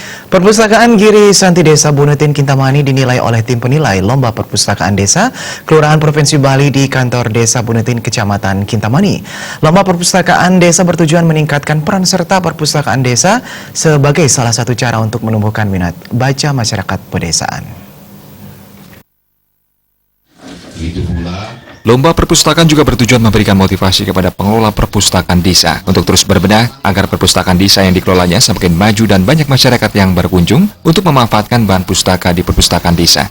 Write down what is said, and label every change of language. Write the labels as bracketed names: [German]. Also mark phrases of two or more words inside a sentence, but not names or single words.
[Indonesian] Perpustakaan Giri Santi Desa Bunutin Kintamani dinilai oleh tim penilai Lomba Perpustakaan Desa Kelurahan Provinsi Bali di kantor Desa Bunutin Kecamatan Kintamani. Lomba Perpustakaan Desa bertujuan meningkatkan peran serta perpustakaan desa sebagai salah satu cara untuk menumbuhkan minat baca masyarakat pedesaan. Lomba perpustakaan juga bertujuan memberikan motivasi kepada pengelola perpustakaan desa untuk terus berbenah agar perpustakaan desa yang dikelolanya semakin maju dan banyak masyarakat yang berkunjung untuk memanfaatkan bahan pustaka di perpustakaan desa.